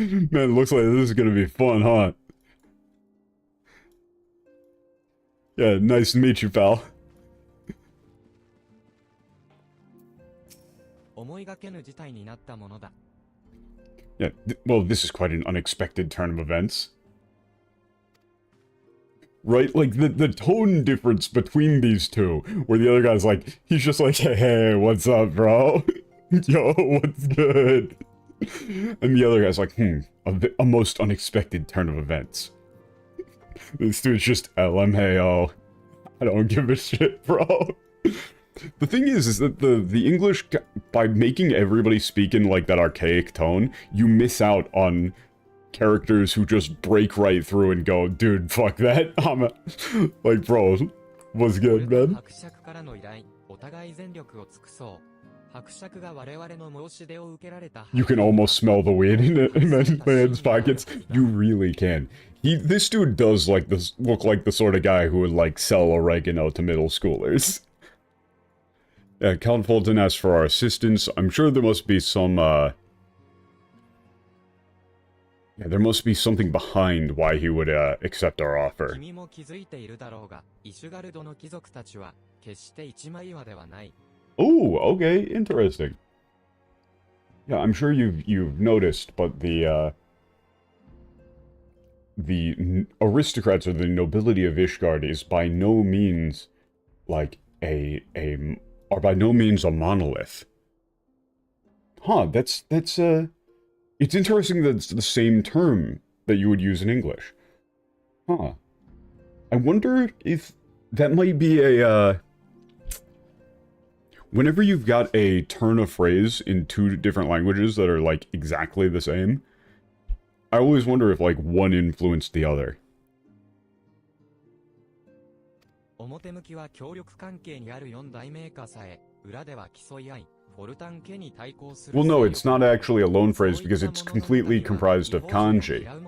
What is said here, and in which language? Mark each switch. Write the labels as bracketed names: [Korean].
[English] Man, looks like this is gonna be fun, huh? Yeah, nice to meet you, pal. [Japanese] 思いがけぬ事態になったものだ。 [English] Yeah, well, this is quite an unexpected turn of events. Right? Like, the tone difference between these two, where the other guy's like, he's just like, hey, what's up, bro? Yo, what's good? And the other guy's like, a most unexpected turn of events. This dude's just LMAO. I don't give a shit, bro. The thing is that the English, by making everybody speak in, like, that archaic tone, you miss out on characters who just break right through and go, dude, fuck that. Like, bro, what's good, man? [Japanese] 伯爵からの依頼、お互い全力を尽くそう。伯爵が我々の申し出を受けられた。 [English] You can almost smell the weed in man's pockets. You really can. This dude does like look like the sort of guy who would like sell oregano to middle schoolers. Yeah, Count Fulton asked for our assistance. I'm sure there must be some, yeah, there must be something behind why he would, accept our offer. [Japanese] 君も気づいているだろうが、イシュガルドの貴族たちは決して一枚岩ではない。 [English] Oh, okay, interesting. Yeah, I'm sure you've noticed, but the aristocrats or the nobility of Ishgard is by no means like are by no means a monolith. Huh, that's it's interesting that it's the same term that you would use in English. Huh. I wonder if that might be a, whenever you've got a turn of phrase in two different languages that are, like, exactly the same, I always wonder if, like, one influenced the other. [Japanese] 表向きは協力関係にある4大メーカーさえ、裏では競い合い、フォルタン家に対抗する。 [English] Well, no, it's not actually a loan phrase because it's completely comprised of kanji.